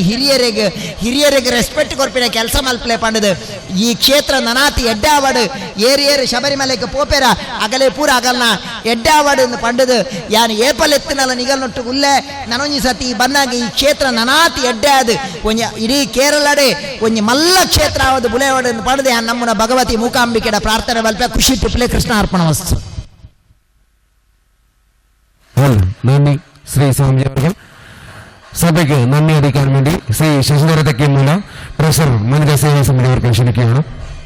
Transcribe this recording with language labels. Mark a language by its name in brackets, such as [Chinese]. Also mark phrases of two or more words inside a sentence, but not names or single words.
[Tulu] ಹಿರಿಯರಿಗೆ ರೆಸ್ಪೆಕ್ಟ್ ಕೊರ್ಪಿನ ಕೆಲಸ ಮಲ್ಪಲೆ ಪಂಡದು ಈ ಕ್ಷೇತ್ರ ನನಾತಿ ಎಡ್ಡಾವಡು ಏರು ಶಬರಿಮಲೆಗೆ ಪೋಪೆರ ಅಗಲೇ ಪೂರ ಅಗಲ್ನ ಎಡ್ಡಾವಡು ಪಂಡದು ಯಾನ್ ಏಪಲ್ ಎತ್ತಿನಲ್ಲ ನಿಗಲ್ನೊಟ್ಟು ಉಲ್ಲೆ ನನೊಂಜಿ ಸತಿ ಬಂದಾಗ ಈ ಕ್ಷೇತ್ರ ನನಾತಿ ಎಡ್ಡಾದು ಒಂಜ ಇಡೀ ಕೇರಳಡೆ ಒಂಜಿ ಮಲ್ಲ ಕ್ಷೇತ್ರ ಆವದು ಬುಲೆವಾಡು ಪಡೆದು ಯಾನ್ ನಮ್ಮನ ಭಗವತಿ ಮೂಕಾಂಬಿಕೆಡ ಪ್ರಾರ್ಥನೆ ಬಲ್ಪೆ ಖುಷಿ ತುಪ್ಲೆ [Sanskrit] ಕೃಷ್ಣ ಅರ್ಪಣ ವಸ್ತು. [Malayalam] നന്ദി ശ്രീ സ്വാമി അവർക്ക്. സഭയ്ക്ക് നന്ദി അറിയിക്കാൻ വേണ്ടി ശ്രീ ശശിധര തെക്കേമൂല ട്രഷറർ വനിതാ സേവാ സമിതി അവർക്ക് ക്ഷണിക്കുകയാണ്.